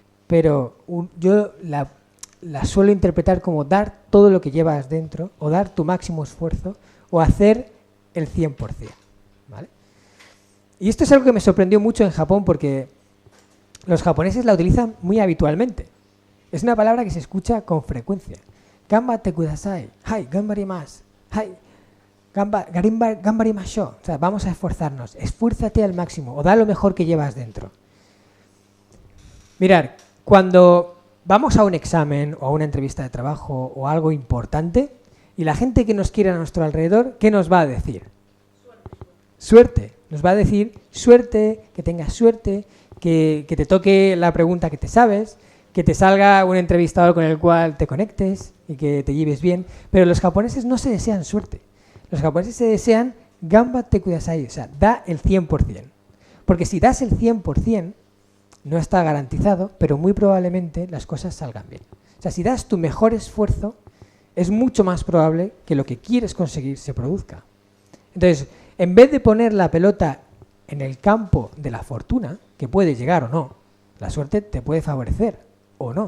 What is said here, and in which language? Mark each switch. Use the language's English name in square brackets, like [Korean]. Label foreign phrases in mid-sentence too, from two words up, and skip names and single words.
[Spanish] pero yo la suelo interpretar como dar todo lo que llevas dentro, o dar tu máximo esfuerzo, o hacer el 100%, ¿vale? Y esto es algo que me sorprendió mucho en Japón porque los japoneses la utilizan muy habitualmente. Es una palabra que se escucha con frecuencia. [Japanese] 頑張ってください、はい、頑張ります、はい、頑張りましょう. [Spanish] O sea, vamos a esforzarnos, esfuérzate al máximo, o da lo mejor que llevas dentro. Mirad, cuando vamos a un examen o a una entrevista de trabajo o algo importante y la gente que nos quiere a nuestro alrededor, ¿qué nos va a decir? Suerte. Nos va a decir suerte, que tengas suerte, que te toque la pregunta que te sabes, que te salga un entrevistador con el cual te conectes y que te lleves bien. Pero los japoneses no se desean suerte. Los japoneses se desean [Japanese] 頑張ってください, [Spanish] o sea, da el 100%. Porque si das el 100%, no está garantizado, pero muy probablemente las cosas salgan bien. O sea, si das tu mejor esfuerzo, es mucho más probable que lo que quieres conseguir se produzca. Entonces, en vez de poner la pelota en el campo de la fortuna, que puede llegar o no, la suerte te puede favorecer o no.